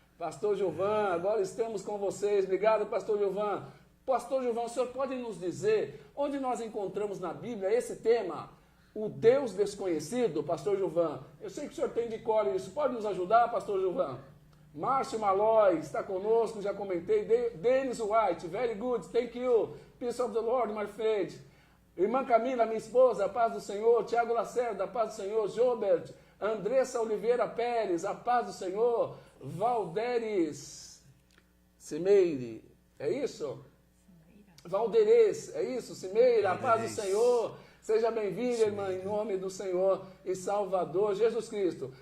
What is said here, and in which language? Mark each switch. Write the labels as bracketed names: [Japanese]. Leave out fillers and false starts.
[Portuguese] Pastor Gilvan, agora estamos com vocês. Obrigado, pastor Gilvan. Pastor Gilvan, o senhor pode nos dizer onde nós encontramos na Bíblia esse tema, o Deus desconhecido, pastor Gilvan? Eu sei que o senhor tem de cor isso. Pode nos ajudar, pastor Gilvan? Márcio Malói está conosco, já comentei. [English] Dennis White, very good, thank you. Peace of the Lord, my friend. [Portuguese] Irmã Camila, minha esposa, a paz do Senhor. Tiago Lacerda, a paz do Senhor. Jobert, Andressa Oliveira Pérez, a paz do Senhor. Valderes Cimeire, é isso? Valderez, é isso? Cimeira, a paz do Senhor. Seja bem-vinda, irmã, em nome do Senhor e Salvador Jesus Cristo.